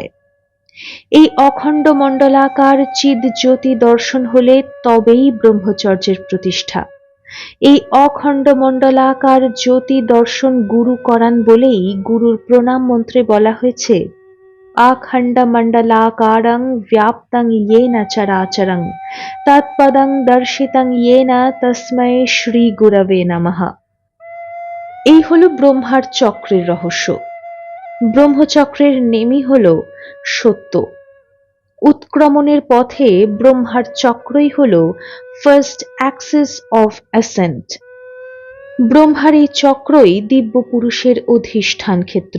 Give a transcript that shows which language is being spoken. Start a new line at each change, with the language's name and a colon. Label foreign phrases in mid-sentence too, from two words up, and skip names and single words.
Bangla: এই অখণ্ড মণ্ডলাকার চিদ জ্যোতি দর্শন হলে তবেই ব্রহ্মচর্যের প্রতিষ্ঠা। এই অখণ্ড মণ্ডলাকার জ্যোতি দর্শন গুরু করান বলেই গুরুর প্রণাম মন্ত্রে বলা হয়েছে
Sanskrit: আখণ্ডমণ্ডলাকারং ব্যাপ্তং येन চরাচরং তৎপদং দর্শিতং येन তস্मै শ্রী গুরবে নমঃ।
Bangla: এই হলো ব্রহ্মার চক্রের রহস্য। ব্রহ্মচক্রের নেমি হল সত্য। উৎক্রমণের পথে ব্রহ্মার চক্রই হল
English: first axis of ascent.
Bangla: ব্রহ্মার এই চক্রই দিব্য পুরুষের অধিষ্ঠান ক্ষেত্র।